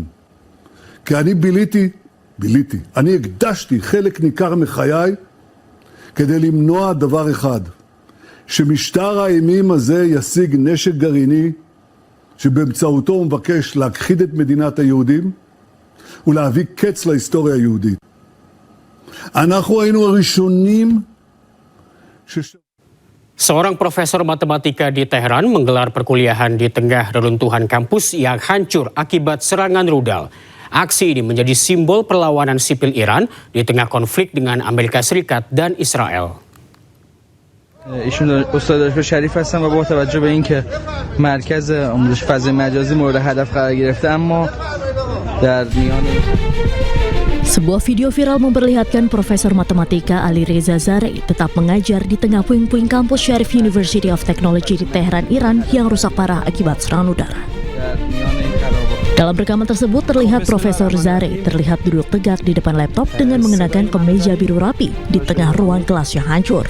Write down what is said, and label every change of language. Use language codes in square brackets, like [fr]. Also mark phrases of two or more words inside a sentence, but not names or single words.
[he] כי אני אני הקדשתי חלק ניכר מחיי, כדי למנוע דבר אחד. שמשטר האימים הזה ישיג נשק גרעיני, שבאמצעותו הוא מבקש להכחיד את מדינת היהודים ולהביא קץ להיסטוריה היהודית. אנחנו היינו הראשונים [id] Seorang profesor matematika di Teheran menggelar perkuliahan di tengah reruntuhan kampus yang hancur akibat serangan rudal. Aksi ini menjadi simbol perlawanan sipil Iran di tengah konflik dengan Amerika Serikat dan Israel. [fa] ایشون استاد دانشگاه شریف هستن و با توجه به اینکه مرکز آموزش فضای مجازی مورد هدف قرار گرفته اما در میان [id] Sebuah video viral memperlihatkan Profesor Matematika Ali Reza Zarei tetap mengajar di tengah puing-puing kampus Sharif University of Technology di Teheran, Iran yang rusak parah akibat serangan udara. Dalam rekaman tersebut terlihat Profesor Zarei terlihat duduk tegak di depan laptop dengan mengenakan kemeja biru rapi di tengah ruang kelas yang hancur.